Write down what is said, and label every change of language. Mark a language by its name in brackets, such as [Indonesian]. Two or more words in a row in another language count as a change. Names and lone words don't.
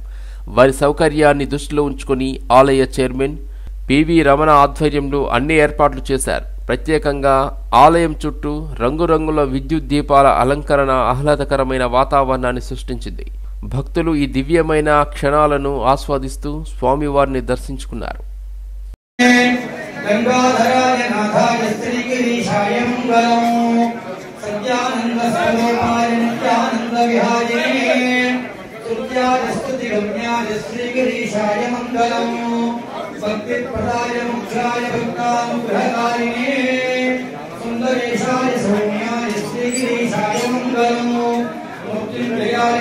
[Telugu] వారి సౌకర్యాన్ని దృష్టిలో ఉంచుకొని ఆలయ చైర్మన్ పివి రమణ ఆధ్వర్యంలో అన్ని ఏర్పాట్లు చేశారు. ప్రత్యేకంగా ఆలయం చుట్టూ రంగురంగుల విద్యుత్ దీపాల అలంకరణ ఆహ్లాదకరమైన వాతావరణాన్ని సృష్టించింది. భక్తులు ఈ దివ్యమైన క్షణాలను ఆస్వాదిస్తూ స్వామివారిని దర్శించుకున్నారు. [Sanskrit] भक्ति प्रदाय मुख्याय भक्तानुग्रहकारिणे सुंदरेशाय सौम्याय श्रीगिरीशाय मंगलम् मुक्तिंजयाय